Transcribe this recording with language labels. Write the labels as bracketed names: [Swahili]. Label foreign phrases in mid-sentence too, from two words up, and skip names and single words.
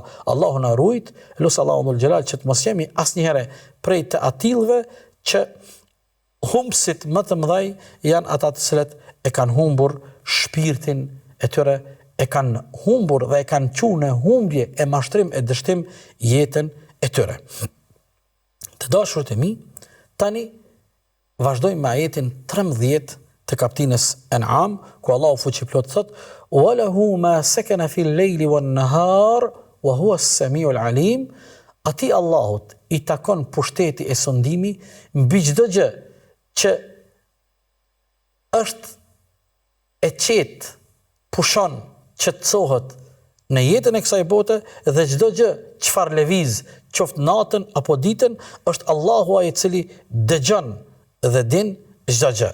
[Albanian] Allahu na ruajt, lut Allahu [Arabic] ذو الجلال [Albanian] që të mos jemi asnjëherë prej të atillëve që humbësit më të mëdhej janë ata të cilët e kanë humbur shpirtin e tyre, e kanë humbur dhe e kanë qenë në humbje e mashtrim e dështim jetën e tyre. Të dashurët e mi, tani vazhdojmë me ajetin 13 të kaptinës An'am, ku Allahu fuqiplot thot: [Arabic] "وله ما سكن في الليل والنهار وهو السميع العليم." [Albanian] Ati Allahut i takon pushteti e sondimi mbi çdo gjë që është e qetë, pushon, qetësohet në jetën e kësaj bote, dhe çdo gjë çfarë lëviz, qoftë natën apo ditën, është Allahu ai i cili dëgjon dhe din çdo gjë.